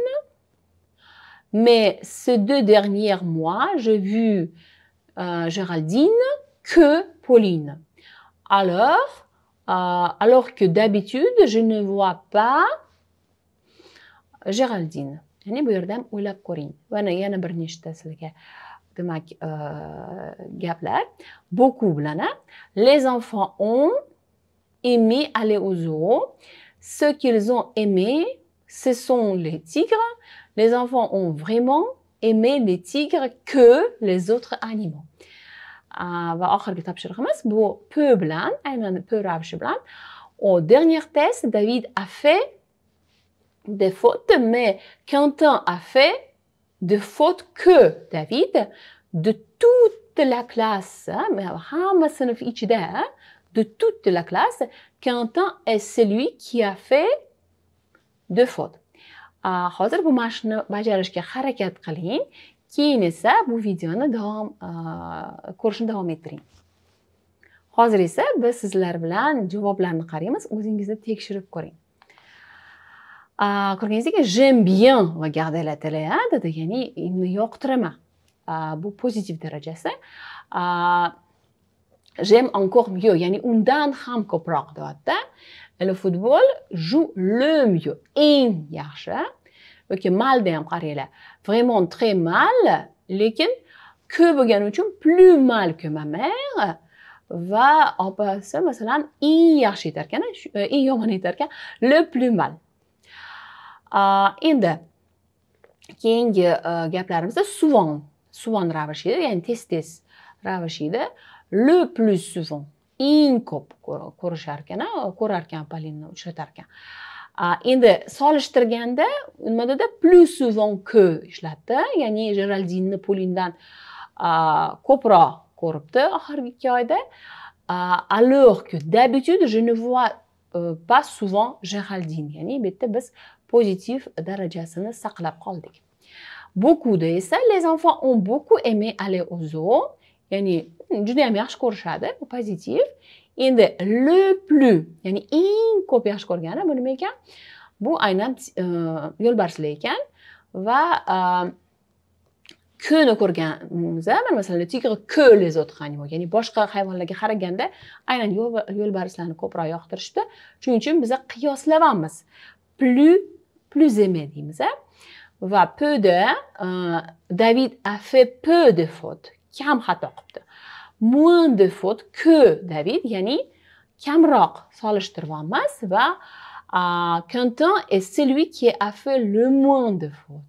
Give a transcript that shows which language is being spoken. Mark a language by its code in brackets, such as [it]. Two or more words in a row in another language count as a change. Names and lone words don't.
[fr] Mais ces 2 derniers mois, j'ai vu Géraldine que Pauline. Alors que d'habitude, je ne vois pas Géraldine. [uz] Yani bu yerda ham o'ylab ko'ring. Mana yana bir nechta sizlarga demak gaplar. Beaucoup bilan. [fr] Les enfants ont aimé aller au zoo. Ce qu'ils ont aimé, ce sont les tigres. Les enfants ont vraiment aimé les tigres que les autres animaux. [uz] Va oxirgi topshirig'imiz bu peu bilan, aynan peu ravishi bilan. [fr] Au dernier test, David a fait des fautes, mais Quentin a fait des fautes que David, de toute la classe, de toute la classe, Quentin est celui qui a fait des fautes. [uz] Hozir bu mashqni bajarishga harakat qiling. Keyin esa bu videoni ko'rishni davom ettiring. Hozir esa biz sizlar bilan javoblarni qaraymiz, o'zingizni tekshirib ko'ring. Ko'rganingizdek, [fr] j'aime bien regarder la télé, [uz] dedi, ya'ni uni yoqtiraman. Bu pozitiv darajasi. [fr] J'aime encore mieux, [uz] ya'ni undan ham ko'proq deyapti. [fr] Le football joue le mieux, [uz] eng yaxshi. Yoki malda ham qaranglar. [fr] Vraiment très mal, [uz] lekin ko'p bo'lgani uchun [fr] plus mal que ma mère [uz] va opasi masalan eng yaxshi aytarkan, eng yomon aytarkan, [fr] le plus mal. [uz] Endi keyingi gaplarimizda souvent ravishi, ya'ni tez ravishi, [fr] le plus souvent [uz] eng ko'p ko'rarkan, Polinni uchratarkan. Endi solishtirganda nimada [fr] plus souvent que [uz] ishlatdi. Ya'ni Geraldine Paulinedan ko'proq ko'ribdi oxirgi 2 oyda. [fr] Alors que d'habitude je ne vois pas souvent Geraldine. [uz] Ya'ni bu yerda biz pozitiv darajasini saqlab qoldik. [fr] Beaucoup de esa les enfants ont beaucoup aimé aller aux zoos. [uz] Ya'ni juda ham yaxshi ko'rishadi, bu pozitiv. Endi [fr] le plus, [uz] ya'ni eng ko'p yaxshi ko'rgani bu nima ekan? Bu aynan yo'lbarslar ekan va ko'ni ko'rganimizda, masalan, [fr] le tigre que les autres animaux, [uz] ya'ni boshqa hayvonlarga qaraganda aynan yo'lbarslarni ko'proq yoqtirishdi. Shuning uchun biz qiyoslayapmiz. [fr] Plus aimé deymiz. Va peu de David a fait peu de fautes. [uz] Kam xato qilibdi. [fr] Moins de fautes que David, [uz] ya'ni kamroq solishtiryapmiz va [fr] Quentin est celui qui a fait le moins de fautes.